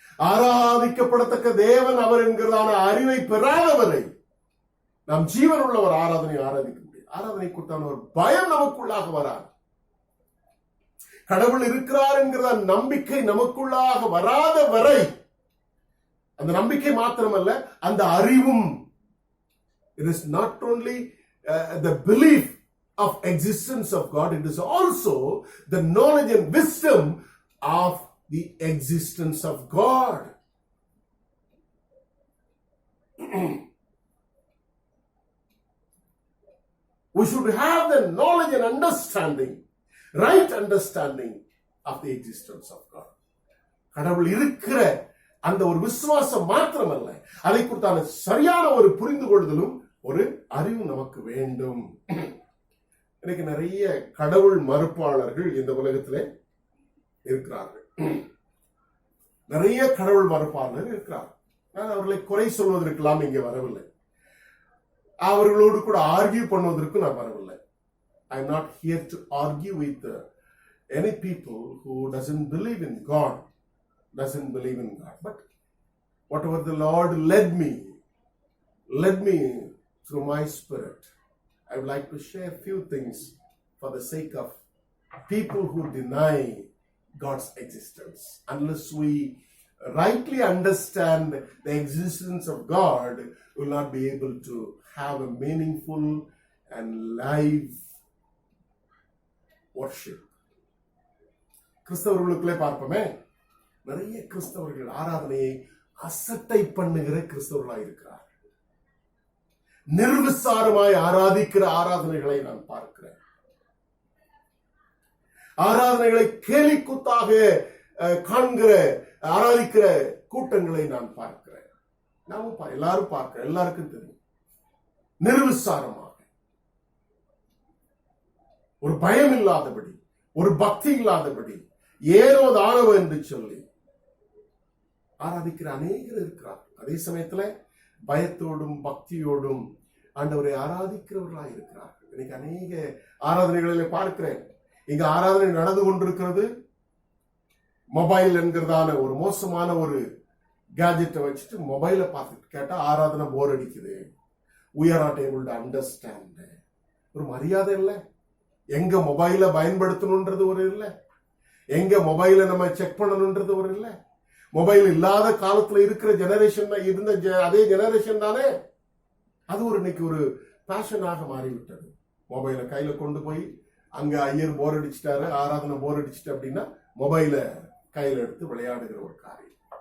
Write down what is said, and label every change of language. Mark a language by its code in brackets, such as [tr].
[ta] ஆராதிக்கப்படத்தக்க தேவன் அவர் என்கிறதான அறிவை பெறாதவரை நாம் ஜீவன் உள்ளவர் ஆராதனை ஆராதிக்க முடியும். ஆராதனை கொடுத்தான ஒரு பயம் நமக்குள்ளாக வராது. கடவுள் இருக்கிறார் என்கிற நம்பிக்கை நமக்குள்ளாக வராத வரை, அந்த நம்பிக்கை மாத்திரமல்ல, அந்த அறிவும், [en] it is not only the belief of existence of God, it is also the knowledge and wisdom of the existence of God. We should have the knowledge and understanding, right understanding of the existence of God. [ta] கடவுள் இருக்கிற அந்த ஒரு விசுவாசம் மாத்திரமல்ல, அதை குறித்தான சரியான ஒரு புரிந்து கொள்ளுதலும் ஒரு அறிவு நமக்கு வேண்டும். இன்னைக்கு நிறைய கடவுள் மறுப்பாளர்கள் இந்த உலகத்திலே இருக்கிறார்கள். நிறைய கடவுள் மறுப்பாளர்கள் இருக்கிறார்கள். நான் அவர்களை குறை சொல்வதற்கெல்லாம் இங்கே வரவில்லை. அவர்களோடு கூட ஆர்கியூ பண்ணுவதற்கு நான் வரவில்லை. [en] I am not here to argue with any people who doesn't believe in God. But whatever the Lord led me through my spirit, I would like to share few things for the sake of people who deny God's existence. Unless we rightly understand the existence of God, we will not be able to have a meaningful and live worship. [ta] கிறிஸ்தவர்களுக்குள்ளே பார்ப்போமே, நிறைய கிறிஸ்தவர்கள் ஆராதனையை அசட்டை பண்ணுகிற கிறிஸ்தவர்களாக இருக்கிறார். நிர்விசாரமாய் ஆராதிக்கிற ஆராதனைகளை நான் பார்க்கிறேன். ஆராதனைகளை கேலிக்கூத்தாக காண்கிற ஆராதிக்கிற கூட்டங்களை நான் பார்க்கிறேன். நாமும் எல்லாரும் பார்க்கிறேன், எல்லாருக்கும் தெரியும். நிர்விசாரமாக, ஒரு பயம் இல்லாதபடி, ஒரு பக்தி இல்லாதபடி, ஏனோ தானவோ என்று சொல்லி ஆராதிக்கிற அநேகர் இருக்கிறார். அதே சமயத்துல பயத்தோடும் பக்தியோடும் ஆண்டவரை ஆராதிக்கிறவர்களாக இருக்கிறார். இன்னைக்கு அநேக ஆராதனைகளிலே பார்க்கிறேன். இங்க ஆராதனை நடந்து கொண்டிருக்கிறது. மொபைல் என்கிறதான ஒரு மோசமான ஒரு கேஜெட்டை வச்சுட்டு மொபைலை பார்த்துட்டு கேட்டா ஆராதனை போர் அடிக்குது. [en] we are not able to understand. [ta] ஒரு மரியாதை இல்லை. எங்க மொபைல பயன்படுத்தணும்ன்றது ஒரு இல்லை. எங்க மொபைல நம்ம செக் பண்ணணும்ன்றது ஒரு இல்லை. மொபைல் இல்லாத காலத்துல இருக்கிற ஜெனரேஷன் இருந்த அதே ஜெனரேஷன் தானே. அது ஒரு இன்னைக்கு ஒரு பேஷனாக மாறிவிட்டது. மொபைலை கையில கொண்டு போய் அங்க ஐயர் போர் அடிச்சுட்டாரு, ஆராதனை போர் அடிச்சுட்டு அப்படின்னா மொபைல கையில எடுத்து விளையாடுகிற ஒரு காரியம்.